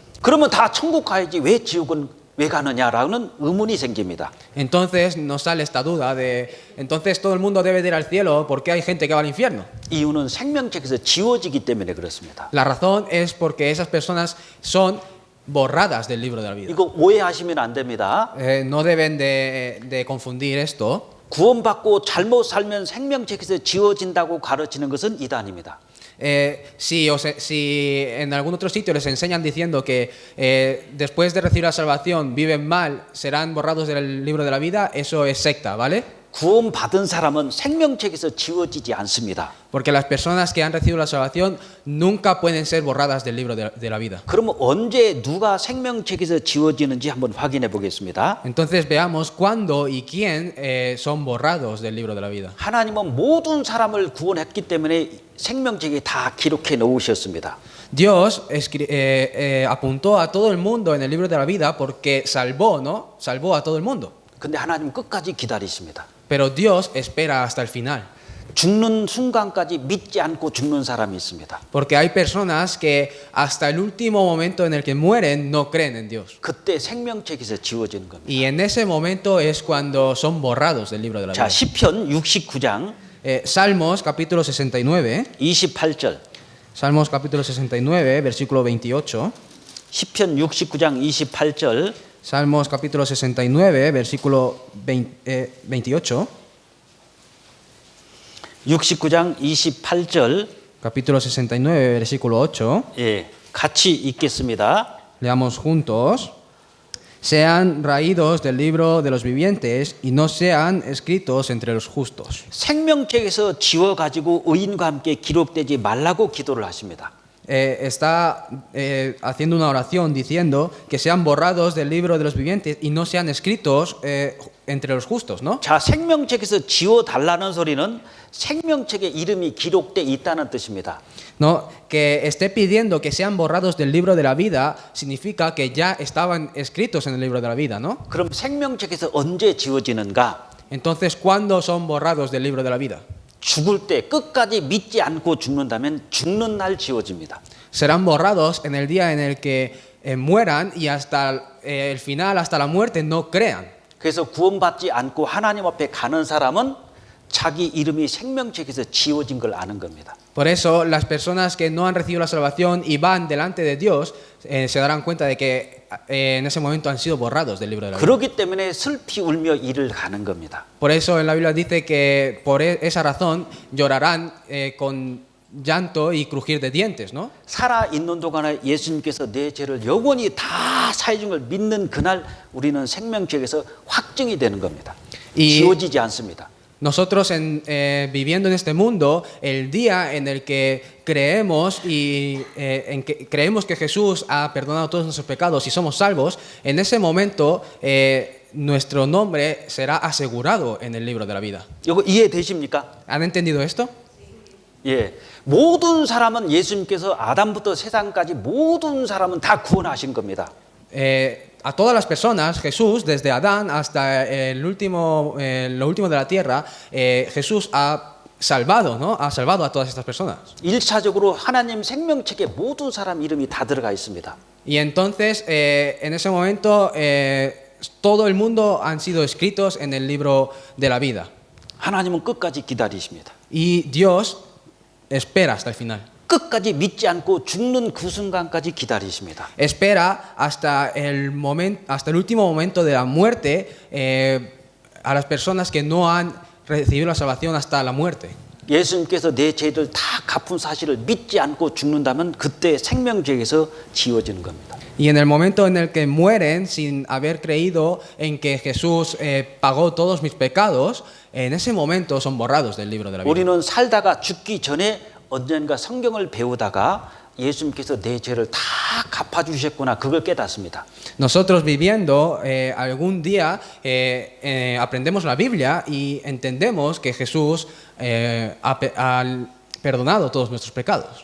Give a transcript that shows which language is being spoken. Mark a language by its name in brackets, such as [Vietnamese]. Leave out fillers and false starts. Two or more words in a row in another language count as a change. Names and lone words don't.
[Korean] 그러면 다 천국 가야지 왜 지옥은 왜 가느냐라는 의문이 생깁니다. [Spanish] Entonces nos sale esta duda de, entonces todo el mundo debe de ir al cielo, ¿por qué hay gente que va al infierno? [Korean] 이유는 생명책에서 지워지기 때문에 그렇습니다. [Spanish] La razón es porque esas personas son borradas del libro de la vida. [Korean] 이거 오해하시면 안 됩니다. [Spanish] No deben de confundir esto. [Korean] 구원받고 잘못 살면 생명책에서 지워진다고 가르치는 것은 이단입니다. [Spanish] Si en algún otro sitio les enseñan diciendo que después de recibir la salvación viven mal, serán borrados del libro de la vida, eso es secta, ¿vale? [Korean] 구원받은 사람은 생명책에서 지워지지 않습니다. [Spanish] Porque las personas que han recibido la salvación nunca pueden ser borradas del libro de la vida. [Korean] 그러면 언제 누가 생명책에서 지워지는지 한번 확인해 보겠습니다. [Spanish] Entonces veamos cuándo y quién son borrados del libro de la vida. [Korean] 하나님은 모든 사람을 구원했기 때문에 생명책에 다 기록해 놓으셨습니다. [Spanish] Dios apuntó a todo el mundo en el libro de la vida porque salvó, ¿no? Salvó a todo el mundo. [Korean] 근데 하나님 끝까지 기다리십니다. [Spanish] Pero Dios espera hasta el final. [Korean] 죽는 순간까지 믿지 않고 죽는 사람이 있습니다. [Spanish] Porque hay personas que hasta el último momento en el que mueren no creen en Dios. [Korean] 그때 생명책에서 지워지는 겁니다. [Spanish] Y en ese momento es cuando son borrados del libro de la [Korean] 자, [Spanish] vida. [Korean] 시편 69장 [Spanish] Salmos capítulo 69. [Korean] 28절. [Spanish] Salmos capítulo 69, versículo 28. [Korean] 시편 69장 28절. [Spanish] Salmos capítulo 69, versículo 28. [Korean] 69장 28절. [Spanish] Capítulo 69, versículo 8. [Korean] 예, 같이 읽겠습니다. [Spanish] Leamos juntos. Sean raídos del libro de los vivientes y no sean escritos entre los justos. [Korean] 생명책에서 지워 가지고 의인과 함께 기록되지 말라고 기도를 하십니다. [Spanish] Está haciendo una oración diciendo que sean borrados del libro de los vivientes y no sean escritos entre los justos, ¿no? [Korean] 자, 생명책에서 지워 달라는 소리는 생명책에 이름이 기록돼 있다는 뜻입니다. [Spanish] No, que esté pidiendo que sean borrados del libro de la vida significa que ya estaban escritos en el libro de la vida, ¿no? [Korean] 그럼 생명책에서 언제 지워지는가? [Spanish] Entonces, ¿cuándo son borrados del libro de la vida? [Korean] 죽을 때 끝까지 믿지 않고 죽는다면 죽는 날 지워집니다. [Spanish] Serán borrados en el día en el que mueran y hasta el final, hasta la muerte, no crean. [Korean] 그래서 구원받지 않고 하나님 앞에 가는 사람은 자기 이름이 생명책에서 지워진 걸 아는 겁니다. [Spanish] Por eso, las personas que no han recibido la salvación y van delante de Dios se darán cuenta de que en ese momento han sido borrados del libro de la vida. [Korean] 그렇기 때문에 슬피 울며 이를 가는 겁니다. [Spanish] Por eso en la Biblia dice que por esa razón llorarán con llanto y crujir de dientes, ¿no? [Korean] 살아 있는 동안에 예수님께서 내 죄를 영원히 다 사해 준 걸 믿는 그날 우리는 생명책에서 확증이 되는 겁니다. 지워지지 않습니다. [Spanish] Nosotros viviendo en este mundo, el día en el que creemos creemos que Jesús ha perdonado todos nuestros pecados y somos salvos, en ese momento nuestro nombre será asegurado en el libro de la vida. [Korean] 이거 이해되십니까? [Spanish] ¿Han entendido esto? [Korean] 예, 모든 사람은 예수님께서 아담부터 세상까지 모든 사람은 다 구원하신 겁니다. [Spanish] A todas las personas, Jesús, desde Adán hasta lo último de la tierra, Jesús ha salvado, ¿no? Ha salvado a todas estas personas. [Korean] 1차적으로 하나님 생명책에 모든 사람 이름이 다 들어가 있습니다. [Spanish] Y entonces, en ese momento, todo el mundo han sido escritos en el libro de la vida. [Korean] 하나님은 끝까지 기다리십니다. [Spanish] Y Dios espera hasta el final. [Korean] 끝까지 믿지 않고 죽는 그 순간까지 기다리십니다. [Spanish] Espera hasta el último momento de la muerte a las personas que no han recibido la salvación hasta la muerte. [Korean] 예수님께서 내 죄를 다 갚은 사실을 믿지 않고 죽는다면 그때 생명책에서 지워지는 겁니다. [Spanish] Y en el momento en el que mueren sin haber creído en que Jesús pagó todos mis pecados, en ese momento son borrados del libro de la vida. [Korean] 우리는 살다가 죽기 전에 언젠가 성경을 배우다가 예수님께서 내 죄를 다 갚아주셨구나 그걸 깨닫습니다. [Spanish] Nosotros viviendo algún día aprendemos la Biblia y entendemos que Jesús ha perdonado todos nuestros pecados.